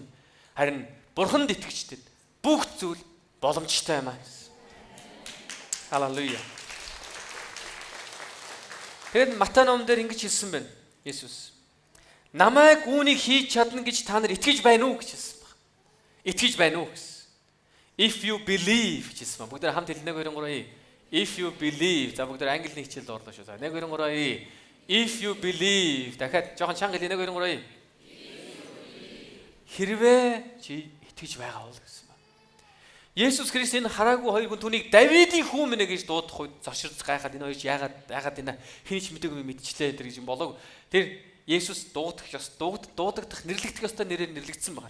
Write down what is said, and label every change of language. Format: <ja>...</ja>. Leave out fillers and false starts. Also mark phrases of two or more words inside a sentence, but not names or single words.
<mn>Харин Бурханд итгэжтэд бүх зүйл боломжтой юм аа. Халелуя. Тэгэд Матай номон дээр ингэж хэлсэн байна. Есүс. Намайг үүнийг хийж чадна гэж та нар итгэж байна уу гэж хэлсэн баг. Итгэж байна уу гэсэн.</mn> <en>If you believe</en> <mn>гэж хэлсэн баг. Бүгд хамт хэлнэ 1 2 3.</mn> <en>If you believe.</en> <mn>За бүгд англи хичээлд орлоо шүү. 1 2 3.</mn> <en>If you believe.</en> <mn>Дахиад жоохон чанга хэлээ 1 2 3. Хэрвээ чи итгэж байгаа бол гэсэн байна. Есүс Христ энэ хараагүй хоёр хүн түүнийг Давидын хүн мэнэ гэж дуудах үед зочирч гайхаад энэ хоёр яагаад энэ хинч мэдээгүй мэдчлээ тэр гэж болоог. Тэр Есүс дуудагдах нэрлэгдэх ёстой нэрээр нэрлэгдсэн байгаа.</mn>